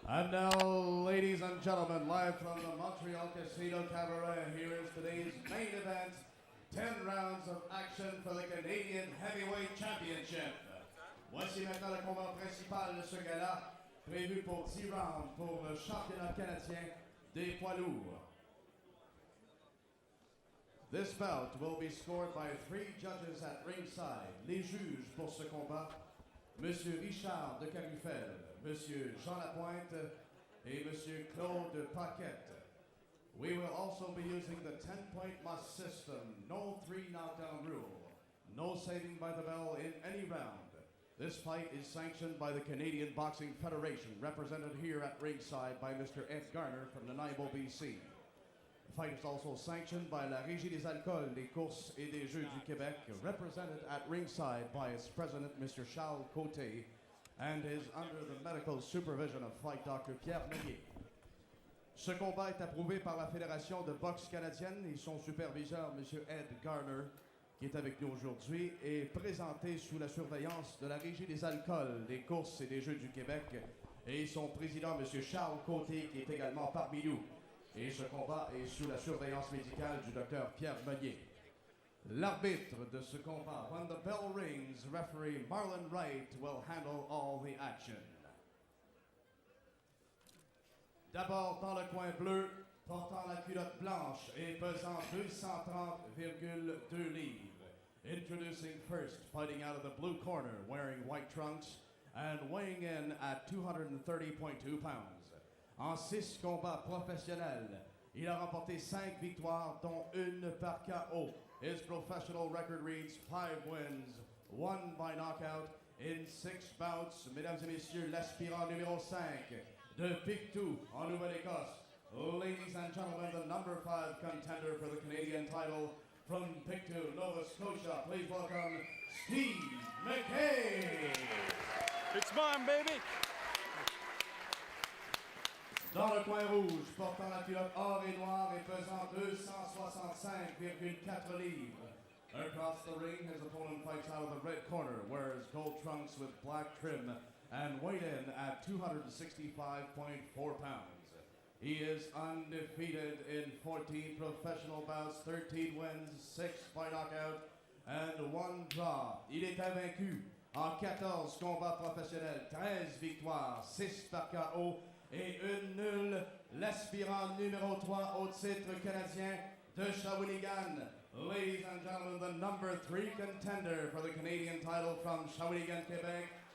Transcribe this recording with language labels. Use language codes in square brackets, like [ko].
[en] Live from the Montreal Casino Cabaret, here is today's main event. 10 rounds of action for the Canadian Heavyweight Championship. [fr] Voici maintenant le combat principal de ce gala, prévu pour 10 rounds pour le championnat canadien des poids lourds. [en] This bout will be scored by 3 judges at ringside. [fr] Les juges pour ce combat, Monsieur Richard de Carufel, Monsieur Jean Lapointe et Monsieur Claude Paquette. [en] We will also be using the 10-point must system, no 3 knockdown rule, no saving by the bell in any round. This fight is sanctioned by the Canadian Boxing Federation, represented here at ringside by Mr. Ed Garner from Nanaimo, BC. The fight is also sanctioned by la Régie des Alcools, des Courses et des Jeux du Québec, represented at ringside by its president, Mr. Charles Côté, and is under the medical supervision of Fight Dr. Pierre Mackay. [fr] Ce combat est approuvé par la Fédération de boxe canadienne et son superviseur, M. Ed Garner, qui est avec nous aujourd'hui, est présenté sous la surveillance de la Régie des Alcools, des Courses et des Jeux du Québec et son président, M. Charles Côté, qui est également parmi nous. Et ce combat est sous la surveillance médicale du Dr. Pierre Meunier. L'arbitre de ce combat, [en] when the bell rings, referee Marlon Wright will handle all the action. [fr] D'abord dans le coin bleu, portant la culotte blanche et pesant 230,2 livres. [en] Introducing first, fighting out of the blue corner, wearing white trunks and weighing in at 230.2 pounds. [fr] En 6 combats professionnels, il a remporté 5 victoires, dont 1 par KO. [en] His professional record reads 5 wins, 1 by knockout in 6 bouts. [fr] Mesdames et messieurs, l'aspirant numéro 5 de Pictou en Nouvelle-Écosse. [en] Ladies and gentlemen, the number 5 contender for the Canadian title from Pictou, Nova Scotia. Please welcome Steve Mackay. It's mine, baby. [fr] Dans le coin rouge, portant la culotte or et noire et pesant 265,4 livres. [en] Across the ring, his opponent fights out of the red corner, wears gold trunks with black trim, and weighed in at 265.4 pounds. He is undefeated in 14 professional bouts, 13 wins, 6 by knockout, and 1 draw. [fr] Il est invaincu en 14 combats professionnels, 13 victoires, 6 par KO et 1 nulle. L'aspirant numéro 3 au titre canadien de Shawinigan. [en] Ladies and gentlemen, the number 3 contender for the Canadian title from Shawinigan, Quebec.